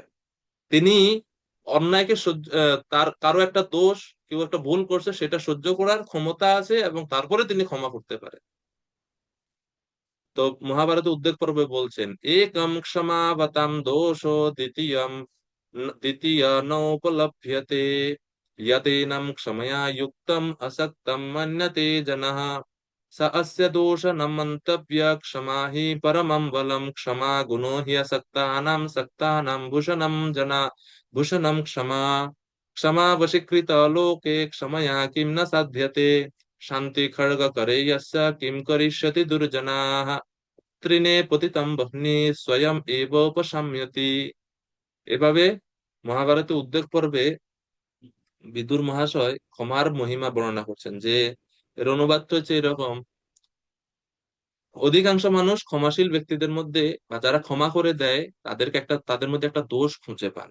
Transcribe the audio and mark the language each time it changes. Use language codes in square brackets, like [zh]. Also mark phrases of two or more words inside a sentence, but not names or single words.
[bn] তিনি অন্যায়কে তার কারো একটা দোষ, কেউ একটা ভুল করছে, সেটা সহ্য করার ক্ষমতা আছে এবং তারপরে তিনি ক্ষমা করতে পারেন। তো মহাভারতে উদ্বেগ পর্বে বলছেন, [sa] একম ক্ষমাবতাম দোষো দ্বিতীয় নৌপলভ্যতে, यतेनं क्षमया युक्तम् असक्तं मन्यते जनः, स अस्य दोष न मन्तव्य, क्षमा हि परमं बलं, क्षमा गुणो हि असक्तानां सक्तानां भूषणं जना, भूषणं क्षमा, क्षमा वशीकृत लोके क्षमया किं न साध्यते, शान्ति खड्ग करे यस्य किं करिष्यति दुर्जनाः, তৃণে পতিতম বহ্নি স্বয়ং এব উপশাম্যতি। [bn] এভাবে মহাভারতে উদ্বেগ পর্বে বিদুর মহাশয় ক্ষমার মহিমা বর্ণনা করছেন, যে এর অনুবাদ হচ্ছে এরকম: অধিকাংশ মানুষ ক্ষমাশীল ব্যক্তিদের মধ্যে বা যারা ক্ষমা করে দেয় তাদের মধ্যে একটা দোষ খুঁজে পান।